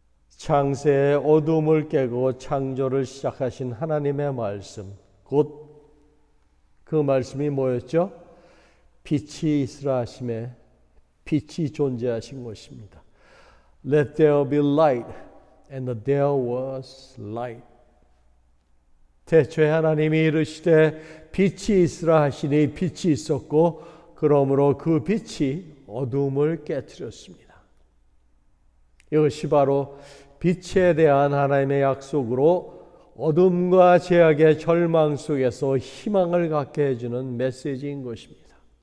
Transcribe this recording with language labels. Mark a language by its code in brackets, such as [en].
[ko] 창세의 어둠을 깨고 창조를 시작하신 하나님의 말씀, 곧 그 말씀이 뭐였죠? 빛이 있으라 하심에 빛이 존재하신 것입니다. [en] Let there be light, and there was light. [ko] 태초에 하나님이 이르시되 빛이 있으라 하시니 빛이 있었고 그러므로 그 빛이 어둠을 깨트렸습니다. 이것이 바로 빛에 대한 하나님의 약속으로 어둠과 죄악의 절망 속에서 희망을 갖게 해주는 메시지인 것입니다.